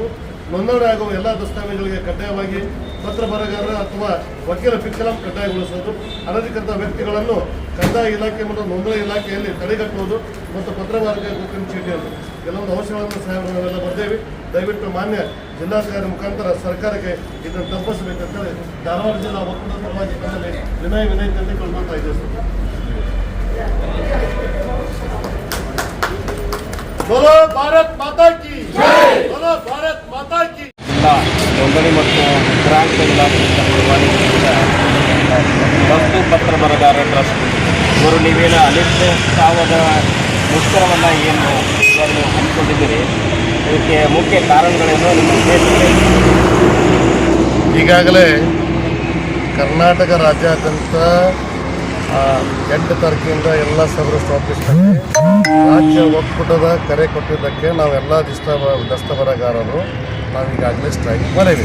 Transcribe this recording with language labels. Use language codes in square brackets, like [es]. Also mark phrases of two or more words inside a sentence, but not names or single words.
[kn] ನೋಂದಣಿ ಆಗುವ ಎಲ್ಲ ದಸ್ತಾವೇಜುಗಳಿಗೆ ಕಡ್ಡಾಯವಾಗಿ ಪತ್ರ ಬರಗಾರ ಅಥವಾ ವಕೀಲ ಪಿಕ್ಕಲಂ ಕಡ್ಡಾಯಗೊಳಿಸುವುದು, ಅನಧಿಕೃತ ವ್ಯಕ್ತಿಗಳನ್ನು ಕಂದಾಯ ಇಲಾಖೆ ಮತ್ತು ನೋಂದಣಿ ಇಲಾಖೆಯಲ್ಲಿ ತಡೆಗಟ್ಟುವುದು ಮತ್ತು ಪತ್ರ ಬರಗಾರ ಗುರುತಿನ ಚೀಟಿಯನ್ನು ಕೆಲವೊಂದು ಅಂಶಗಳನ್ನು ಸಹ ನಾವೆಲ್ಲ ಬರ್ತೇವೆ. ದಯವಿಟ್ಟು ಮಾನ್ಯ ಜಿಲ್ಲಾಧಿಕಾರಿ ಮುಖಾಂತರ ಸರ್ಕಾರಕ್ಕೆ ಇದನ್ನು ತಪ್ಪಿಸಬೇಕಂತೇಳಿ ಧಾರವಾಡ ಜಿಲ್ಲಾ ಒಕ್ಕೂಟದ ಪರವಾಗಿ ವಿನಯತೆಯಲ್ಲಿ ಕಳ್ಕೊಳ್ತಾ ಇದ್ದೇವೆ. [hi] बोलो भारत माता की जय, बोलो भारत माता की. [kn] ನೋಂದಣಿ ಮತ್ತು ಗ್ರಾಹಕ ಇಲಾಖೆ ವಸ್ತು ಪತ್ರ ಬರಗಾರ ಟ್ರಸ್ಟ್ ಇವರು ನೀವೇನು ಅನಿಶ್ಚಿತವಾದ ಮುಷ್ಕರವನ್ನು ಏನು ಇದನ್ನು ಹಮ್ಮಿಕೊಂಡಿದ್ದೀರಿ, ಇದಕ್ಕೆ ಮುಖ್ಯ ಕಾರಣಗಳೇನು? ನಿಮ್ಮ ಈಗಾಗಲೇ ಕರ್ನಾಟಕ ರಾಜ್ಯಾದ್ಯಂತ 8 ತಾರೀಕಿನಿಂದ ಎಲ್ಲ ಸಬ್ ರಿಜಿಸ್ಟರ್ ಆಫೀಸ್ನಲ್ಲಿ ರಾಜ್ಯ ಒಕ್ಕೂಟದ ಕರೆ ಕೊಟ್ಟಿದ್ದಕ್ಕೆ ನಾವೆಲ್ಲ ದಸ್ತಬರಗಾರರು ನಾವೀಗಾಗಲೇ ಸ್ಟ್ರೈಕ್ ಮಾಡಿವಿ.